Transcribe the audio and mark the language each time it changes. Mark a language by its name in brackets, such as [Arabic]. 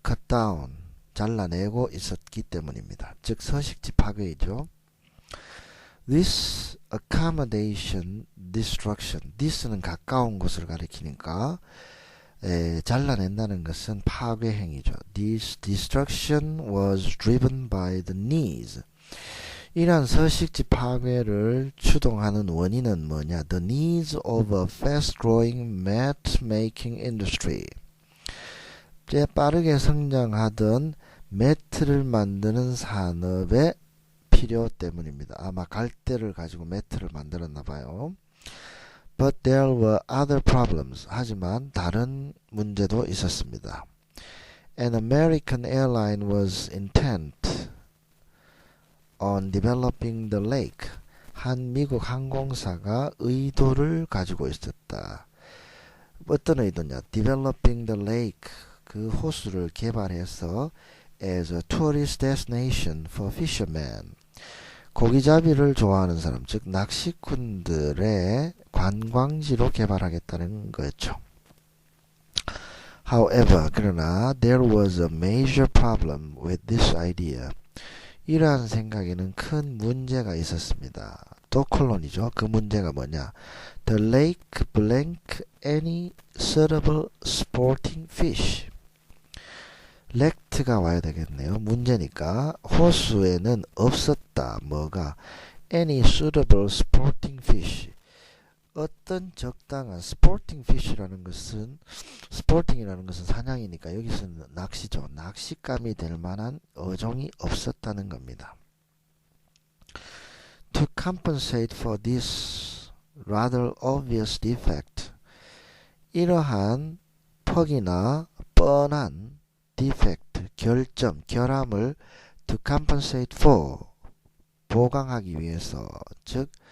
[English] cut down, [Korean] 잘라내고 있었기 때문입니다. 즉 서식지 파괴이죠. [English] This accommodation destruction, [Korean] this는 가까운 곳을 가리키니까 잘라낸다는 것은 파괴 행위죠. [English] This destruction was driven by the needs. [Korean] 이러한 서식지 파괴를 추동하는 원인은 뭐냐? [English] The needs of a fast-growing mat-making industry. [Korean] 빠르게 성장하던 매트를 만드는 산업의 필요 때문입니다. 아마 갈대를 가지고 매트를 만들었나 봐요. [English] But there were other problems. [Korean] 하지만 다른 문제도 있었습니다. [English] An American airline was intent on developing the lake. [Korean] 한 미국 항공사가 의도를 가지고 있었다. 어떤 의도냐? [English] Developing the lake. [Korean] 그 호수를 개발해서 [English] as a tourist destination for fishermen. [Korean] 고기잡이를 좋아하는 사람, 즉 낚시꾼들의 관광지로 개발하겠다는 거였죠. [English] However, [Korean] 그러나 [English] there was a major problem with this idea. [Korean] 이러한 생각에는 큰 문제가 있었습니다. 또 콜론이죠. 그 문제가 뭐냐? [English] The lake blank any suitable sporting fish. [Korean] 렉트가 와야 되겠네요. 문제니까 호수에는 없었다. 뭐가? [English] Any suitable sporting fish. [Korean] 어떤 적당한 sporting fish라는 것은 sporting이라는 것은 사냥이니까 여기서는 낚시죠. 낚시감이 될 만한 어종이 없었다는 겁니다. [English] To compensate for this rather obvious defect. [Korean] 이러한 퍽이나 뻔한 defect, 결점, 결함을 [English] to compensate for, [Korean] 보강하기 위해서, 즉